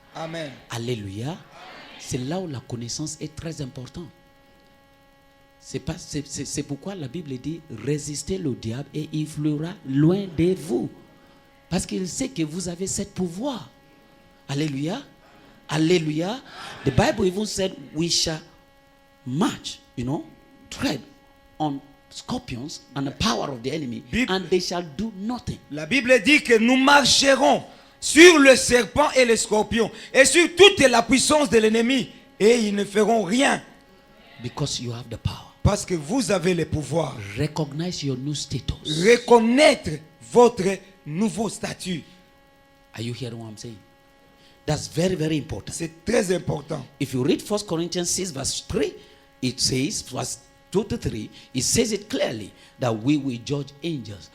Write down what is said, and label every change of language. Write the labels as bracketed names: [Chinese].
[French] Amen. Alléluia. C'est là où la connaissance est très importante. C'est pourquoi la Bible dit résistez le diable et il fuira loin de vous. Parce qu'il sait que vous avez ce pouvoir. Alléluia. Alléluia. [English] The Bible even said we shall march, tread on scorpions and the power of the enemy and they shall do nothing. [French] La Bible dit que nous marcherons sur le serpent et les scorpions et sur toute la puissance de l'ennemi et ils ne feront rien. [English] Because you have the power. [French] Parce que vous avez le pouvoir. [English] Recognize your new status. [French] Reconnaître votre nouveau statut. [English] Are you hearing what I'm saying? That's very, very important. [French] C'est très important. [English] If you read 1 Corinthians 6 verse 3, it says, verse 2 to 3, it says it clearly that we will judge angels.